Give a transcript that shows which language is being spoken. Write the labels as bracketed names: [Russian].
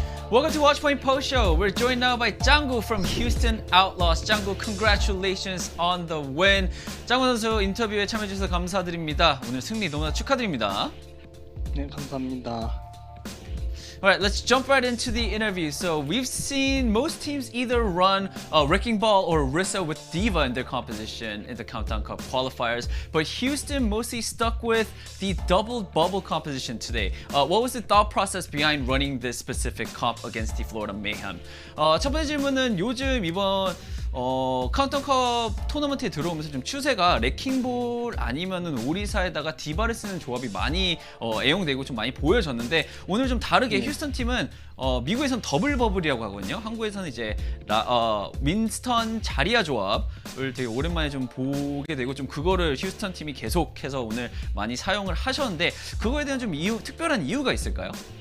[English] Welcome to Watchpoint Post Show. We're joined now by 짱구 from Houston Outlaws. 짱구, congratulations on the win. [Korean] 짱구 선수 인터뷰에 참여해주셔서 감사드립니다. 오늘 승리 너무나 축하드립니다. 네, 감사합니다. [English] Alright, let's jump right into the interview. So we've seen most teams either run Wrecking Ball or Orisa with D.Va in their composition in the Countdown Cup Qualifiers, but Houston mostly stuck with the double bubble composition today. What was the thought process behind running this specific comp against the Florida Mayhem? [Korean] 첫 번째 질문은 요즘 이번 카운터컵 토너먼트에 들어오면서 좀 추세가 레킹볼 아니면은 오리사에다가 디바를 쓰는 조합이 많이 애용되고 좀 많이 보여졌는데 오늘 좀 다르게 휴스턴 팀은 미국에선 더블 버블이라고 하거든요. 한국에서는 이제 윈스턴 자리아 조합을 되게 오랜만에 좀 보게 되고 좀 그거를 휴스턴 팀이 계속해서 오늘 많이 사용을 하셨는데 그거에 대한 좀 특별한 이유가 있을까요?